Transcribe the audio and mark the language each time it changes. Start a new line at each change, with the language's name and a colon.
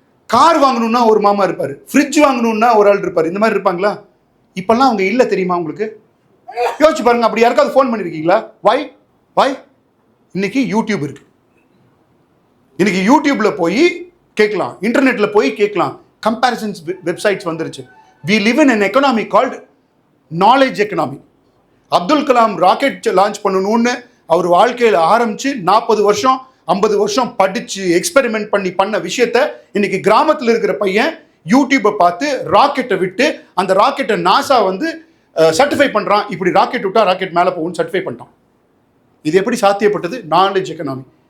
Tamil: Car வாங்கணும்னா ஒரு மாமா இருப்பார், ஃப்ரிட்ஜ் வாங்கணும்னா ஒரு ஆள் இருப்பார். இந்த மாதிரி இருப்பாங்களா? இப்பெல்லாம் அவங்க இல்லை, தெரியுமா உங்களுக்கு? யோசிச்சு பாருங்க. அப்படி யாருக்காவது ஃபோன் பண்ணியிருக்கீங்களா? வாய் இன்னைக்கு யூடியூப் இருக்கு. இன்னைக்கு யூடியூப்ல போய் கேட்கலாம், இன்டர்நெட்ல போய் கேட்கலாம். கம்பேரிசன்ஸ் வெப்சைட்ஸ் வந்துருச்சு.
English: We live in an economy called knowledge economy.
Tamil: Abdul Kalam rocket launch பண்ணணும்னு அவர் வாழ்க்கையில் ஆரம்பிச்சு 40 வருஷம் 50 வருஷம் படிச்சு எக்ஸ்பெரிமெண்ட் பண்ண விஷயத்த இன்னைக்கு கிராமத்தில் இருக்கிற பையன் யூடியூப்பை பார்த்து ராக்கெட்டை விட்டு அந்த ராக்கெட்டை நாசா சர்டிஃபை பண்ணுறான். இப்படி ராக்கெட் விட்டா ராக்கெட் மேலே போகும்னு சர்டிஃபை பண்ணிட்டான். இது எப்படி சாத்தியப்பட்டது? Knowledge economy.